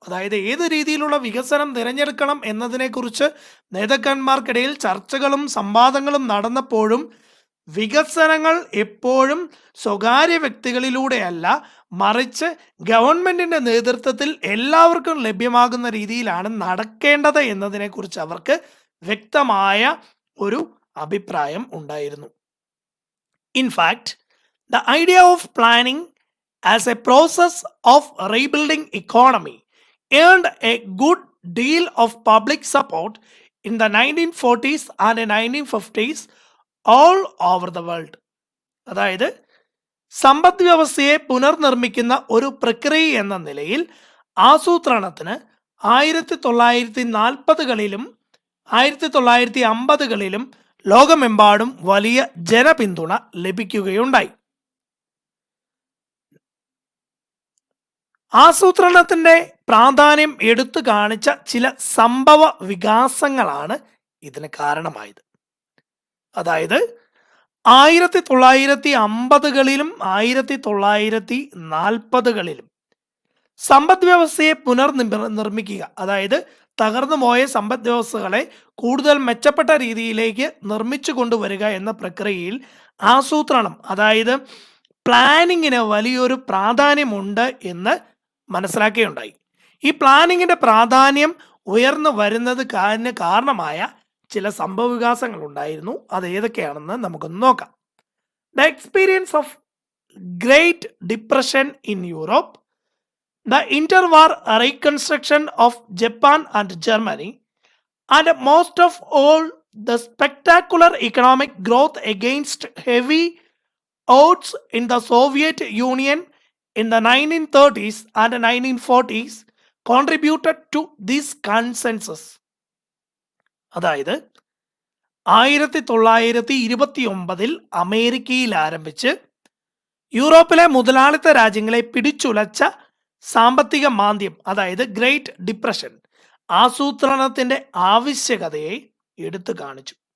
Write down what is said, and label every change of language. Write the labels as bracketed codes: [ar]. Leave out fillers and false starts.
[ml] അതായത് ഏത് രീതിയിലുള്ള വികസനം തിരഞ്ഞെടുക്കണം എന്നതിനെക്കുറിച്ച് നേതാക്കന്മാർക്കിടയിൽ ചർച്ചകളും സംവാദങ്ങളും നടന്നപ്പോഴും വികസനങ്ങൾ എപ്പോഴും സ്വകാര്യ വ്യക്തികളിലൂടെയല്ല, മറിച്ച് ഗവൺമെന്റിന്റെ നേതൃത്വത്തിൽ എല്ലാവർക്കും ലഭ്യമാകുന്ന രീതിയിലാണ് നടക്കേണ്ടത് എന്നതിനെക്കുറിച്ച് അവർക്ക് വ്യക്തമായ ഒരു അഭിപ്രായം ഉണ്ടായിരുന്നു. [en] In fact the idea of planning as a process of rebuilding economy earned a good deal of public support in the 1940s and 1950s all over the world. [ml] അതായത് സമ്പദ് വ്യവസ്ഥയെ പുനർനിർമ്മിക്കുന്ന ഒരു പ്രക്രിയ എന്ന നിലയിൽ ആസൂത്രണത്തിന് 1940കളിലും 1950കളിലും ലോകമെമ്പാടും വലിയ ജനപിന്തുണ ലഭിക്കുകയുണ്ടായി. ആസൂത്രണത്തിന്റെ പ്രാധാന്യം എടുത്തു കാണിച്ച ചില സംഭവ വികാസങ്ങളാണ് ഇതിന് കാരണമായത്. അതായത് 1950കളിലും 1940കളിലും സമ്പദ് വ്യവസ്ഥയെ പുനർനിർമ്മിക്കുക, അതായത് തകർന്നുപോയ സമ്പദ് വ്യവസ്ഥകളെ കൂടുതൽ മെച്ചപ്പെട്ട രീതിയിലേക്ക് നിർമ്മിച്ചു കൊണ്ടുവരിക എന്ന പ്രക്രിയയിൽ ആസൂത്രണം, അതായത് പ്ലാനിങ്ങിന് വലിയൊരു പ്രാധാന്യമുണ്ട് എന്ന് മനസ്സിലാക്കുകയുണ്ടായി. ഈ പ്ലാനിങ്ങിന്റെ പ്രാധാന്യം ഉയർന്നു വരുന്നത് കാരണമായ ചില സംഭവവികാസങ്ങൾ ഉണ്ടായിരുന്നു. അത് ഏതൊക്കെയാണെന്ന് നമുക്കൊന്ന് നോക്കാം. [en] The experience of great depression in Europe, the interwar reconstruction of Japan and Germany, and most of all, the spectacular economic growth against heavy odds in the Soviet Union in the 1930s and 1940s contributed to this consensus. [ml] അതായത് 1929 അമേരിക്കയിൽ ആരംഭിച്ച് യൂറോപ്പിലെ മുതലാളിത്ത രാജ്യങ്ങളെ പിടിച്ചുലച്ച സാമ്പത്തിക മാന്ദ്യം, അതായത് great depression, ആസൂത്രണത്തിന്റെ ആവശ്യകതയെ എടുത്തു കാണിച്ചു.